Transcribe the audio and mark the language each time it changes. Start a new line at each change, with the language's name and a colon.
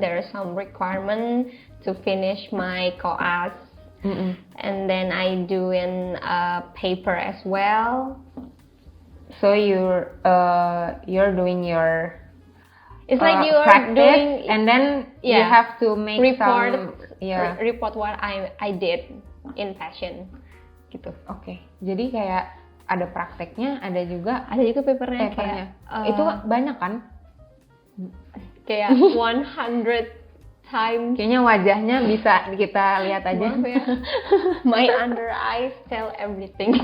English: There are some requirement to finish my koas, and then I do in paper as well. So you're doing your it's like you are practice, doing, and then you have to make report what I did in passion gitu.
Indonesian: Oke. Jadi kayak ada prakteknya, ada juga papernya. Kayak, itu banyak kan?
English: Kayak 100 times.
Indonesian: Kayaknya wajahnya bisa kita lihat aja. Ya.
English: My under eyes tell everything.